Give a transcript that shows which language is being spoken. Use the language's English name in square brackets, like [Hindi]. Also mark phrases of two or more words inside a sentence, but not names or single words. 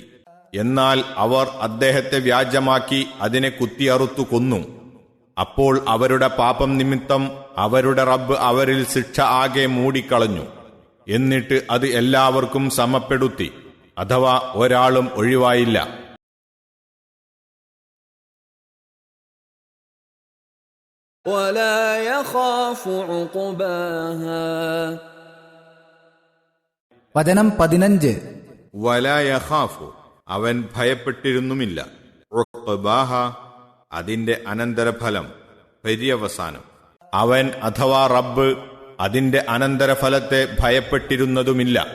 [Malayalam] എന്നാൽ അവർ അദ്ദേഹത്തെ വ്യാജമാക്കി അതിനെ കുത്തിയറുത്തു കൊന്നു. അപ്പോൾ അവരുടെ പാപം നിമിത്തം അവരുടെ റബ്ബ് അവരിൽ ശിക്ഷ ആകെ മൂടിക്കളഞ്ഞു. എന്നിട്ട് അത് എല്ലാവർക്കും സമപ്പെടുത്തി, അഥവാ ഒരാളും ഒഴിവായില്ല. [Arabic] ولا يخاف عقباها [Malayalam] വചനം 15. വലയഖാഫു അവൻ ഭയപ്പെട്ടിരുന്നുമില്ല. ഉഖ്ബാഹ അതിന്റെ അനന്തരഫലം, പര്യവസാനം. അവൻ അഥവാ റബ്ബ് അതിന്റെ അനന്തരഫലത്തെ ഭയപ്പെട്ടിരുന്നതുമില്ല.